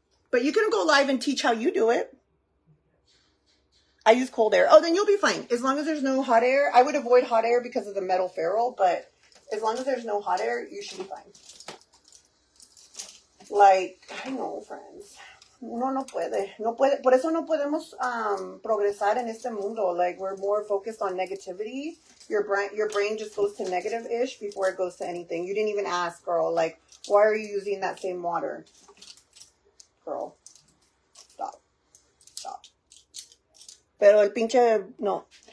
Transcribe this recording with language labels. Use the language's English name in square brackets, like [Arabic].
[English] But you can go live and teach how you do it. I use cold air. Oh, then you'll be fine. As long as there's no hot air. I would avoid hot air because of the metal ferrule, but as long as there's no hot air, you should be fine. Like, I know, friends. [Spanish] Uno no puede. No puede. Por eso no podemos progresar en este mundo. [English] Like, we're more focused on negativity. Your brain just goes to negative-ish before it goes to anything. You didn't even ask, girl. Like, why are you using that same water? Girl. Stop. Stop. [Spanish] Pero el pinche... No.